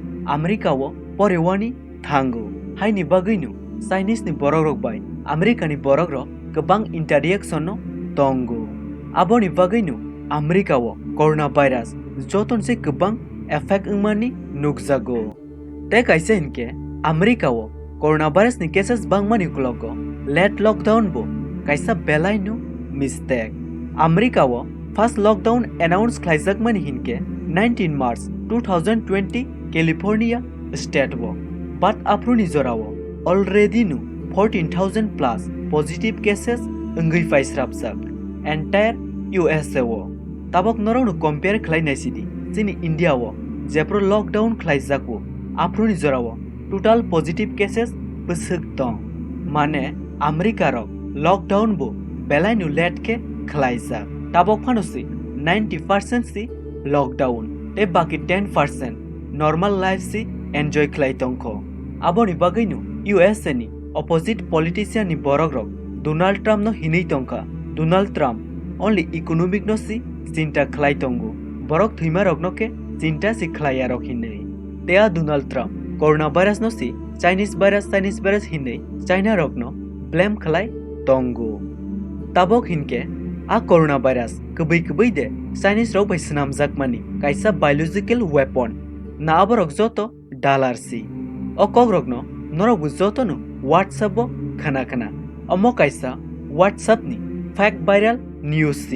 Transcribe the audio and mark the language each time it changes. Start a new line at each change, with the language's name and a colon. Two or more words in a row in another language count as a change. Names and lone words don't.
Kok Borok: America o porewani thango haini bagainu Chinese ni borok rok bai America ni borok rok kebang interaction no tongo aboni bagainu America wo coronavirus joton se kebang effect mani nukjago te kaise hinke America wo coronavirus ni cases bang mani klogo let lockdown bo kaisa belainu mistake America wo
English: first lockdown announce
Kok Borok: khlaijak mani hinke 19 March 2020 California state wo but apruni jorawo already nu 14,000
English: plus positive cases
Kok Borok: ungai faisrapsak
English: entire USA
Kok Borok: wo tabok noronu compare khlai naisidi chini India wo jepro lockdown khlaijak wo apruni jorawo
English: total positive cases
Kok Borok: busuk tong mane America rok lockdown bo belainu let ke khlaijak tabok phanosi 90% si lockdown te baki 10%
English: normal life
Kok Borok: si enjoy khlai tongkho aboni bagainu USA ni
English: opposite politician
Kok Borok: ni borok rok Donald Trump no hinei tongkha Donald Trump
English: only economic
Kok Borok: no si cinta khlai tongo borok thima rok no ke cinta si khlaya rok hinei tea Donald Trump coronavirus no si
English: Chinese virus
Kok Borok: hinei China rok no blame khlai tongo tabok hinke a coronavirus kubai de Chinese rok bai snamjak mani kaisa
English: biological weapon
Kok Borok: na aborok joto dollar si o kogrok no norok joto no WhatsApp bo khana amo kaisa WhatsApp ni
English: fact viral news
Kok Borok: si.